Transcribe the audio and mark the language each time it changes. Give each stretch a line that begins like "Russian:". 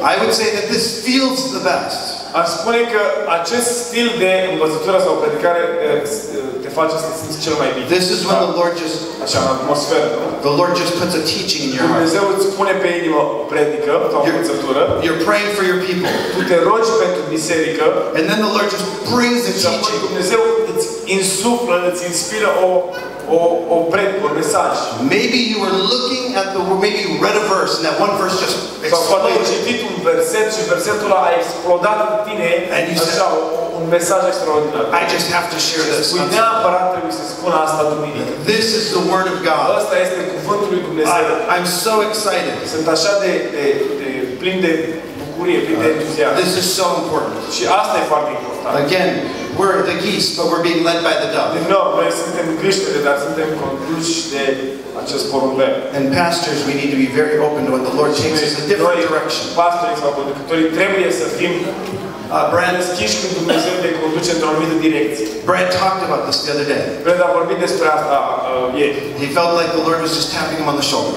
English: I would say that this feels the best.
Romanian: Aș spune că acest stil de învățătură sau predicare te face să te simți cel mai bine.
English: This is when the Lord just
Romanian: Așa, în atmosferă, nu?
English: the Lord just puts a teaching in your heart.
Romanian: Dumnezeu îți pune pe inimă o predică sau o învățătură.
English: You're praying for your people.
Romanian: Tu te rogi pentru biserică.
English: And then the Lord just brings the
Romanian: Și apoi
English: teaching.
Romanian: Dumnezeu îți insuflă, îți inspiră o predică, un mesaj.
English: Maybe you were looking at maybe you read a verse and that one verse just
Romanian: Sau poate ai
English: exploded.
Romanian: citit un verset și versetul ăla a explodat în tine așa, un mesaj extraordinar.
English: I just have to share this.
Romanian: Spui, neapărat trebuie să spun asta duminică.
English: This is the Word of God.
Romanian: Asta este cuvântul lui Dumnezeu.
English: I'm so excited.
Romanian: Sunt așa de plin de bucurie, plin de entuziasm.
English: This is so important.
Romanian: Și asta e foarte important.
English: Again, we're the geese, but we're being led by the dove.
Romanian: Din nou, noi suntem creștere, dar suntem conduși de acest porumbel.
English: And pastors, we need to be very open to when the Lord takes us a different direction.
Romanian: Pastorii sau conducătorii trebuie să fim Brad deschiși când Dumnezeu ne conduce într-o anumită direcție.
English: Brad talked about this the other day.
Romanian: Brad a vorbit despre asta ieri.
English: He felt like the Lord was just tapping him on the shoulder